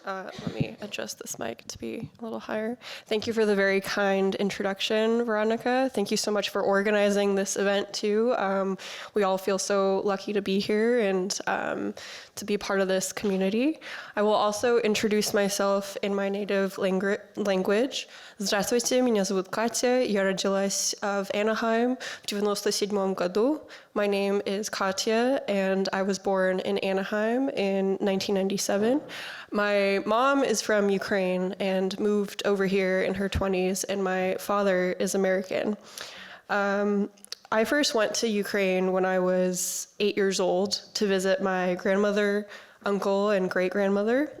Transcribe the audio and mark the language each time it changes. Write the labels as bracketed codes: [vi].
[en] Let me adjust this mic to be a little higher. Thank you for the very kind introduction, Veronika. Thank you so much for organizing this event, too. We all feel so lucky to be here and to be part of this community. I will also introduce myself in my native language. [ru] Здравствуйте, меня зовут Katya. Я родилась в Anaheim в 1997 году. [en] My name is Katya, and I was born in Anaheim in 1997. My mom is from Ukraine and moved over here in her 20s, and my father is American. I first went to Ukraine when I was 8 years old to visit my grandmother, uncle, and great-grandmother.